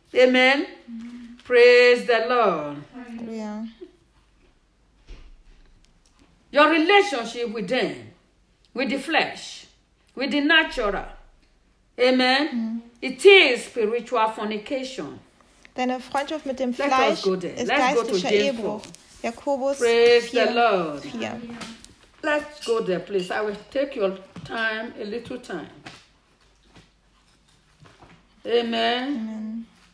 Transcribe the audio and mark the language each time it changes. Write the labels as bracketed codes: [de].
[en] Amen. Amen. Praise the Lord. Yeah. Your relationship with them, with the flesh, with the natural. Amen. Mm-hmm. It is spiritual fornication. [de] Deine Freundschaft mit dem Fleisch ist geistlicher Ehebruch. Jakobus 4. [en] Praise the Lord. Yeah. Let's go there, please. I will take your time, a little time. Amen. Amen.